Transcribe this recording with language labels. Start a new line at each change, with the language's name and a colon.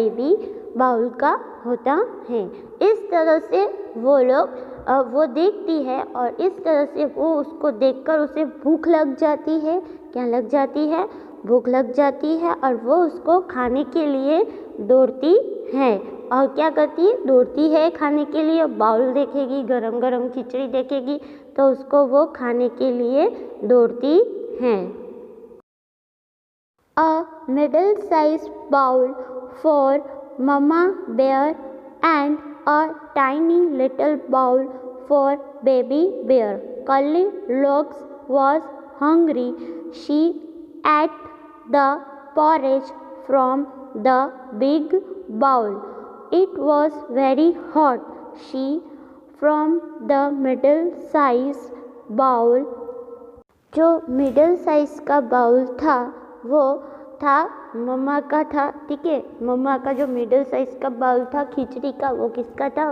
Hindi: Baby bowl का होता है। इस तरह से वो लोग वो देखती है और इस तरह से वो उसको देखकर उसे भूख लग जाती है। क्या लग जाती है? भूख लग जाती है और वो उसको खाने के लिए दौड़ती है। और क्या करती है? दौड़ती है खाने के लिए। बाउल देखेगी, गरम गरम खिचड़ी देखेगी तो उसको वो खाने के लिए दौड़ती है।
English: A middle-sized bowl for Mama Bear and a tiny little bowl for Baby Bear. Goldilocks was hungry. She ate the porridge from the big bowl. It was very hot. She from the middle-sized bowl,
Hindi: जो middle size का bowl था वो था मम्मा का था, ठीक है। मम्मा का जो मिडिल साइज का बाउल था खिचड़ी का वो किसका था?